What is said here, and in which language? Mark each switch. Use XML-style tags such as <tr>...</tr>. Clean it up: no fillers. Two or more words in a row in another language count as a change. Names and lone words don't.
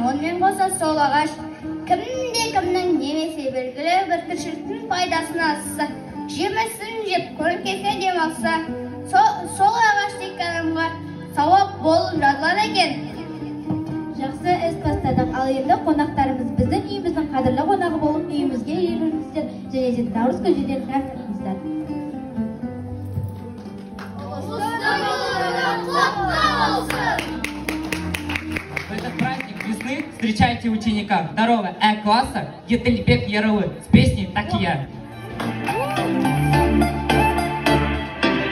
<kk>Онымен қоса сол ағаш кімнің немесе белгілі бір тіршіліктің пайдасына асса, жемісін жеп көлкесе демалса, сол ағаш дейкенімға сауап болып жазылады екен. Жақсы іс бастадық. Ал енді қонақтарымыз біздің үйіміздің қадірлі қонағы болып үйімізге еліңіздер және Наурыз көжеден қайтыңыздар.</kk> <ru>В этот праздник весны встречайте ученика 2 А-класса Етельбек Ярылы с песней «Так я».</ru>